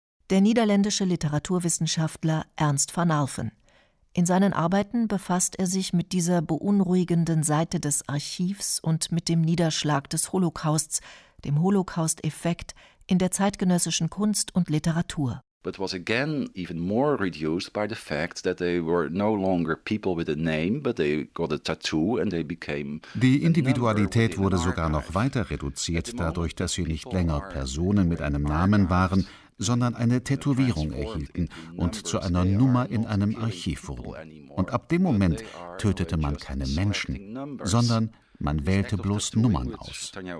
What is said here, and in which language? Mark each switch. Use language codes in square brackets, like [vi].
[de] Der niederländische Literaturwissenschaftler Ernst van Alphen. In seinen Arbeiten befasst er sich mit dieser beunruhigenden Seite des Archivs und mit dem Niederschlag des Holocausts, dem Holocaust-Effekt in der zeitgenössischen Kunst und Literatur. [en] But was again even more reduced by the fact that they were no longer people with a name, but they got a tattoo and they became. [de] Die Individualität wurde sogar noch weiter reduziert, dadurch, dass sie nicht länger Personen mit einem Namen waren, sondern eine Tätowierung erhielten und zu einer Nummer in einem Archiv wurden. Und ab dem Moment tötete man keine Menschen, sondern man wählte bloß Nummern aus.